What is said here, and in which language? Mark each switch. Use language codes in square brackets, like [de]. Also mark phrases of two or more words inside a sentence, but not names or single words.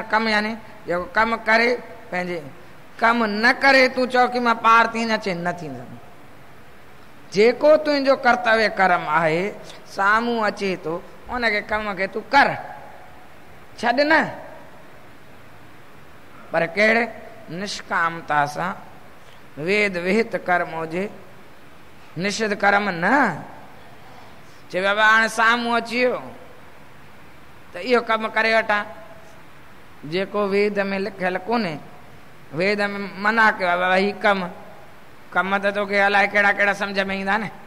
[sd] कमु यानी जेको कमु करे पंहिंजे, कमु न करे तूं चओ की मां पार थी न अचे, न थींदुमि। जेको तुंहिंजो कर्तव्य कर्म आहे साम्हूं अचे थो, उनखे कम खे तूं कर, छॾ न। पर कहिड़े निष्कामता सां, वेद विहित कर्म हुजे, निषिद्ध कर्म न। चए बाबा हाणे साम्हूं अची वियो त इहो कमु करे वठां, जेको वेद में लिखियलु कोन्हे। वेद में मना कयो आहे बाबा ही कम त तोखे अलाए कहिड़ा कहिड़ा सम्झ में ईंदा न।